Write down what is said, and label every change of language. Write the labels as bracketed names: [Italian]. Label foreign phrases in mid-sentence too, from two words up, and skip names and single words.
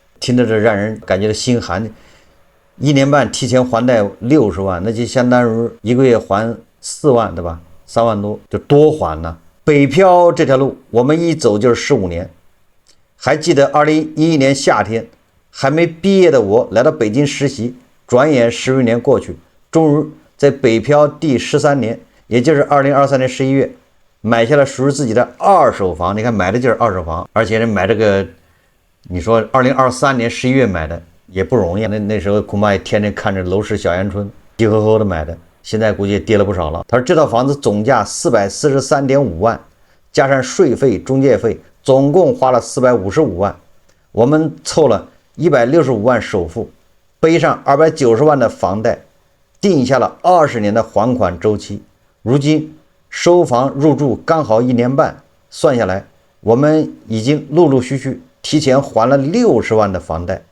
[Chinese] 聽着这讓人感覺心寒。1年半提前還貸60萬，那就相當於一個月還4萬，對吧？3萬多就多還了。北漂這條路我們一走就是15年。還記得2011年夏天，還沒畢業的我來到北京實習，轉眼10餘年過去，終於在北漂第13年，也就是2023年11月，買下了屬於自己的二手房。你看买的就是二手房，而且买这個，你說2023年11月買的也不容易，那時候恐怕也天天看着樓市小陽春，急呵呵的買的，現在估計也跌了不少了。他說這套房子總價443.5万，加上稅費、中介費，總共花了455萬。我們湊了165萬首付，背上290萬的房貸，定下了20年的還款周期。如今收房入住剛好1年半，算下來我們已經陸陸續續提前還了60萬的房貸。